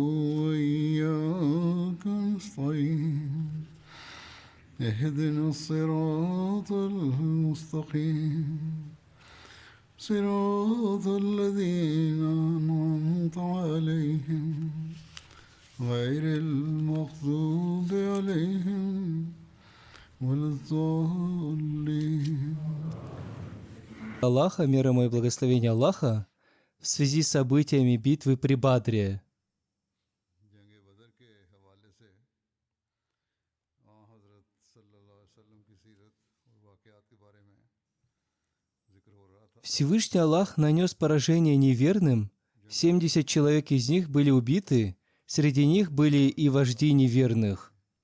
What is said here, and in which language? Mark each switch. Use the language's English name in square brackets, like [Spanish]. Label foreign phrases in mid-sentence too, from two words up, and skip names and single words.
[Arabic] وإياك نستعين اهدنا الصراط المستقيم صراط الذين أنعمت عليهم غير المغضوب عليهم ولا الضالين. [Russian] Аллаха, мир ему и благословение Аллаха, в связи с событиями битвы при Бадре. Всевышний Аллах нанес поражение неверным, 70 человек из них были убиты, среди них были и вожди неверных.